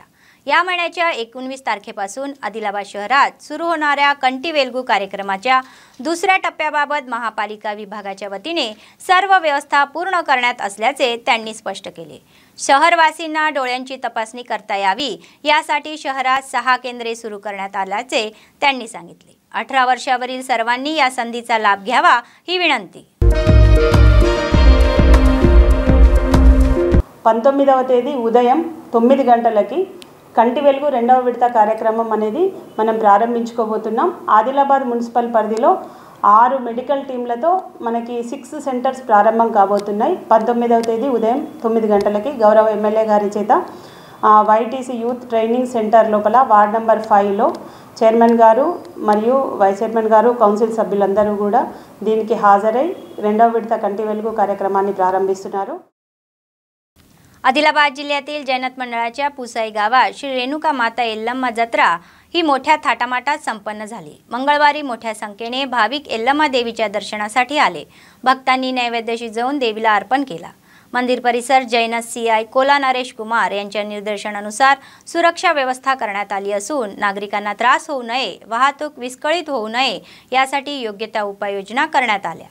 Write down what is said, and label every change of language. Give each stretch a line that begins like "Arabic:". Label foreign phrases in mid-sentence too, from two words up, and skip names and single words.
Marathi: या महिन्याच्या 19 तारखेपासून आदिलाबाद शहरात सुरू होणाऱ्या कंटी वेल्गू कार्यक्रमाच्या दुसऱ्या टप्प्याबाबत महापालिका विभागाच्या वतीने सर्व व्यवस्था पूर्ण करण्यात असल्याचे त्यांनी स्पष्ट केले. शहरवासींना डोळ्यांची तपासणी करता यावी यासाठी शहरात 6 केंद्रे सुरू करण्यात आल्याचे त्यांनी सांगितले. 18 वर्षावरील सर्वांनी या संधीचा लाभ घ्यावा ही विनंती.
Telugu: 19వ తేదీ ఉదయం 9 గంటలకి కంటి వెలుగు రెండవ విడత కార్యక్రమం అనేది మనం ప్రారంభించుకోబోతున్నాం. ఆదిలాబాద్ మున్సిపల్ పరిధిలో 6 మెడికల్ టీంలతో మనకి 6 సెంటర్స్ ప్రారంభం కాబోతున్నాయి. 19వ తేదీ ఉదయం 9 గంటలకి గౌరవ ఎమ్మెల్యే గారి చేత వైటీసీ యూత్ ట్రైనింగ్ సెంటర్ లోపల వార్డ్ నెంబర్ 5లో చైర్మన్ గారు మరియు వైస్ చైర్మన్ గారు కౌన్సిల్ సభ్యులందరూ కూడా దీనికి హాజరై రెండవ విడత కంటి వెలుగు కార్యక్రమాన్ని ప్రారంభిస్తున్నారు.
Marathi: आदिलाबाद जिल्ह्यातील जैनत मंडळाच्या पुसाई गावात श्री रेणुका माता यल्लम्मा जत्रा ही मोठ्या थाटामाटात संपन्न झाली. मंगळवारी मोठ्या संख्येने भाविक यल्लम्मा देवीच्या दर्शनासाठी आले. भक्तांनी नैवेद्य शिजवून देवीला अर्पण केला. मंदिर परिसर जैनत सीआय कोला नरेश कुमार यांच्या निर्देशनानुसार सुरक्षा व्यवस्था करण्यात आली असून नागरिकांना त्रास होऊ नये, वाहतूक विस्कळीत होऊ नये यासाठी योग्य त्या उपाययोजना करण्यात आल्या.